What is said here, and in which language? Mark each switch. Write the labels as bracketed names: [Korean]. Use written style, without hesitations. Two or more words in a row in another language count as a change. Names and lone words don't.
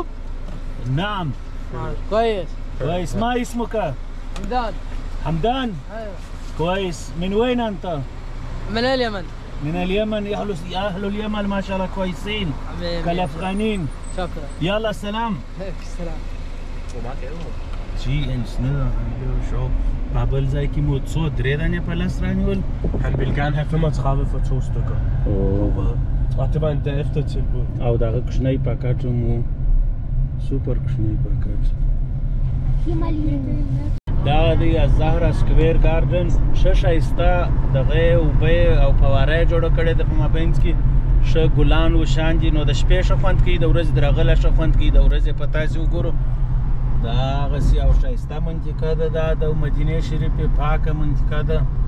[Arabic] نعم. كويس ما اسمك؟ حمدان. ايوه كويس. من وين انت؟ من اليمن. من اليمن. اهل اليمن ما شاء الله كويسين كالافغانيين. شكرا. يلا السلام. السلام. [Pashto] انچ نه یو شو په بل ځای کې مو څو درې دانې په لاس رانیول [Danish] Han ville gerne have 35 for 2 stykker. Og det var endda efter tilbud. [Pashto] او دغه کوچنی پاکټ مو سوپر کوچنی پاکټ دا دی الزهره سکویر ګارډن ښه ښایسته دغه اوبه او فواره یې جوړه کړې ده په مابینځ کې ښه ګلان وشان دي نو د شپې ښه خوند کوي د ورځې د راغله ښه خوند کوي د ورځې په تاسې وګورو دا هغسې او ښایسته منطقه ده دا د مدینې شریفې پاکه منطقه ده